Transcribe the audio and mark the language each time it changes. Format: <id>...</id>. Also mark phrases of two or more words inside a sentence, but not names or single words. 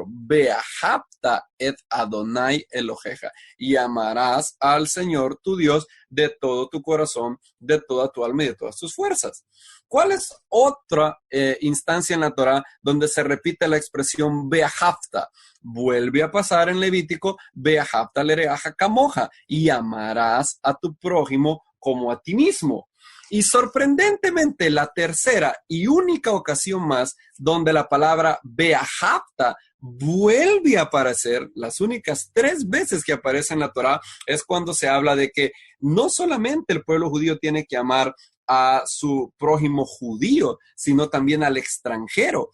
<he>ואהבת את אדוני אלוהיך.</he> <es>Y amarás al Señor tu Dios de todo tu corazón, de toda tu alma y de todas tus fuerzas. ¿Cuál es otra instancia en la Torá donde se repite la expresión be'ahavta? Vuelve a pasar en Levítico,</es> <he>ואהבת לרעך כמוך,</he> <es>y amarás a tu prójimo como a ti mismo. Y sorprendentemente, la tercera y única ocasión más donde la palabra be'ahavta vuelve a aparecer, las únicas 3 veces que aparece en la Torá, es cuando se habla de que no solamente el pueblo judío tiene que amar a su prójimo judío, sino también al extranjero.</es>